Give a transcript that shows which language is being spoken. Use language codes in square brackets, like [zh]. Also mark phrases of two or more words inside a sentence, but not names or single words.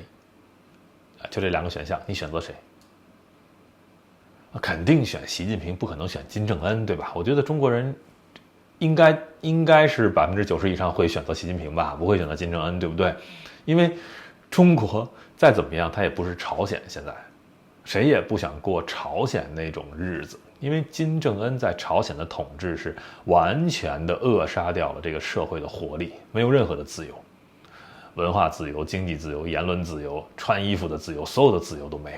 [zh] 就這2個選項，你選擇誰？肯定選習近平，不可能選金正恩，對吧？我覺得中國人應該是90%以上會選擇習近平吧，不會選擇金正恩，對不對？因為中國再怎麼樣，它也不是朝鮮，現在誰也不想過朝鮮那種日子，因為金正恩在朝鮮的統治是完全的扼殺掉了這個社會的活力，沒有任何的自由，文化自由、經濟自由、言論自由、穿衣服的自由，所有的自由都沒有。